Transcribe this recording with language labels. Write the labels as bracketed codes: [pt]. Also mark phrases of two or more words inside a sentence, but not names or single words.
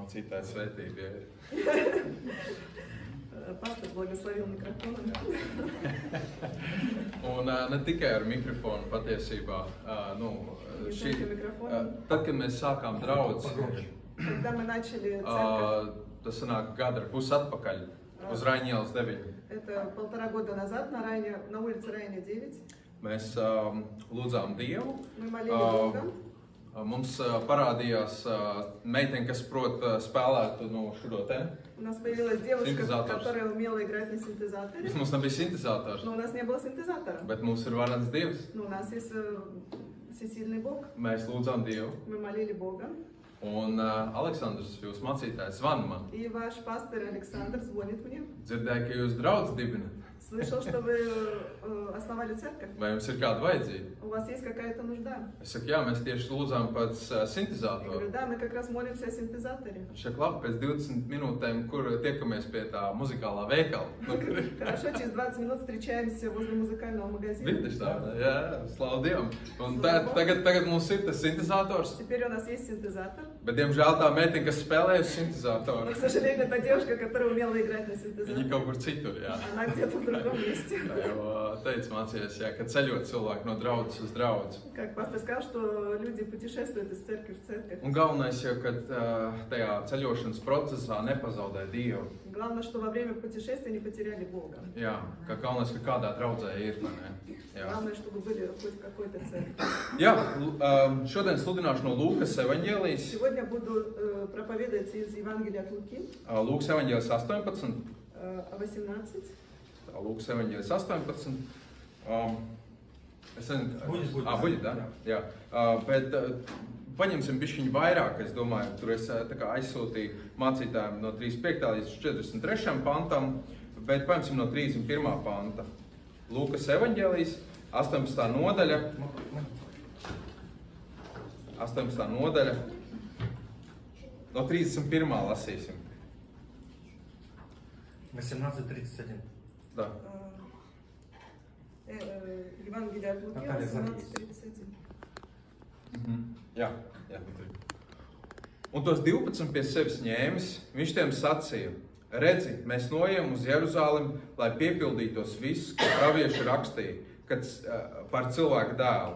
[lv] mācītāja svētība. [ru] Pastors благословил микрофоном. [lv] Un ne tikai ar mikrofonu patiesībā. Tad, kad mēs sākām draudz, [ru] Когда мы начали церковь, [lv] tas sanāk gadu ar pus atpakaļ, uz Raņielas 9. [ru] это 1,5 года назад на улице Райня 9, [lv] Mēs lūdzām Dievu. [ru] мы молили Бога. [lv] Mums parādījās meitene, kas prot spēlētu šuro te. [ru] У нас появилась девушка, которая умела играть на синтезаторе. [lv] Mums nebija sintezators, [ru] Но у нас не было синтезатора. [lv] bet mums ir varens Dievs. [ru] Но у нас есть всесильный Бог. [lv] Mēs lūdzām Dievu. [ru] Мы молили Бога. [lv] Un Aleksandrs, jūs mācītājs, zvana man. [ru] И ваш пастор Александр звонит мне. [lv] Dzirdēju, ka jūs draudz dibinat. [ru] Слышал, что вы основали церковь. [lv] Vai jums ir kāda vajadzība? [ru] У вас есть какая-то нужда? [lv] Es saku, jā, mēs tieši lūdzām pēc [ru] Я [lv] sintezātora. [ru] говорю, да, мы как раз молимся о синтезаторе. [lv] Viņš saka, labi, pēc 20 minūtēm, kur tiekamies pie tā muzikālā veikala. [ru] Хорошо, через 20 минут встречаемся возле muzikālā магазина. [lv] Vidus tā, jā, slavu Dievam. Un tagad mums ir tas sintezators, [ru] Теперь у нас есть синтезатор. [lv] bet, diemžēl, tā meitene, kas spēlē uz sintezātoru, [ru] Но, к сожалению, та девушка, которая умела играть на [lv] viņa [ru] синтезаторе, [lv] kaut kur citur, jā. [ru] она где-то в другом месте. [lv] Tā jau teica mācījies, jā, ka ceļot cilvēki no draudzes uz draudzi. [ru] Как пастор сказал, что люди путешествуют из церкви в церковь. [lv] Un galvenais jau, ka tajā ceļošanas procesā nepazaudē Dievu. [ru] Главное, что во время путешествия не потеряли Бога. [lv] Jā, ka galvenais, ka kādā draudzē ir, vai ne? Jā. [ru] Главное, чтобы были хоть в какой-то церкви. [lv] Jā, šodien sludināšu no Lūkas evaņģēlijas. [ru] Сегодня буду проповедовать из Евангелия от Луки, [lv] Lūkas evaņģēlijas 18. 18. Lūkas evaņģēlijas 18. Es nezinu, [ru] Будет, [lv] da? Jā. Bet paņemsim bišķiņu vairāk, es domāju, tur es tā kā aizsūtīju mācītājiem no 35. līdz 43. pantam, bet paņemsim no 31. panta. Lūkas evaņģēlijas 18. nodaļa. 18. nodaļa. No 31. lasīsim. 18:31. [ru] Da. Евангелие от Луки, Наталья, 18:31. [lv] Jā. Un tos 12 pie sevis ņēmis, viņš tiem sacīja: redzi, mēs noejam uz Jeruzalemi, lai piepildītos viss, ko pravieši rakstīja, kad par cilvēku dēlu.